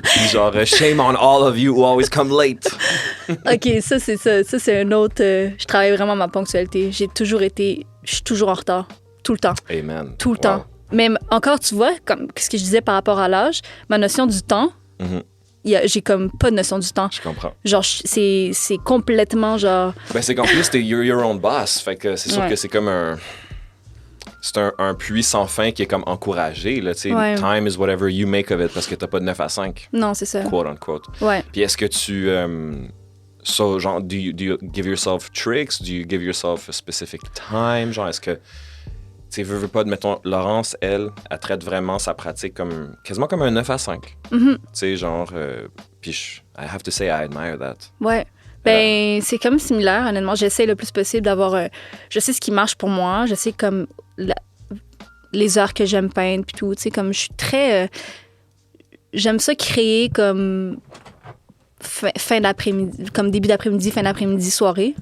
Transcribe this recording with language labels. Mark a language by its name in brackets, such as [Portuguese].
[English] Genre, shame on all of you who always come late. [French] OK, ça, c'est ça. Ça, c'est un autre. Je travaille vraiment ma ponctualité. Je suis toujours en retard. Tout le temps. Amen. Tout le temps. Mais encore, tu vois, comme ce que je disais par rapport à l'âge, ma notion du temps, j'ai comme pas de notion du temps. Je comprends. Genre, c'est complètement genre. Ben, c'est qu'en plus, t'es [English] your own boss. [French] Fait que c'est sûr que c'est comme un. C'est un puits sans fin qui est comme encouragé. Là, [English] time is whatever you make of it [French] parce que t'as pas de 9 à 5. Non, c'est ça. [English] Quote unquote. [French] Ouais. Puis est-ce que tu. [English] Genre, do you give yourself tricks? Do you give yourself a specific time? [French] Genre, est-ce que. Tu sais, veux pas, mettons, Laurence, elle traite vraiment sa pratique quasiment comme un 9 à 5. Tu sais, genre, puis [English] I have to say, I admire that. [French] Ouais. Ben, c'est comme similaire, honnêtement. J'essaie le plus possible d'avoir... je sais ce qui marche pour moi. Je sais comme les heures que j'aime peindre, puis tout. Tu sais, comme je suis très... j'aime ça créer comme fin d'après-midi, comme début d'après-midi, fin d'après-midi, soirée.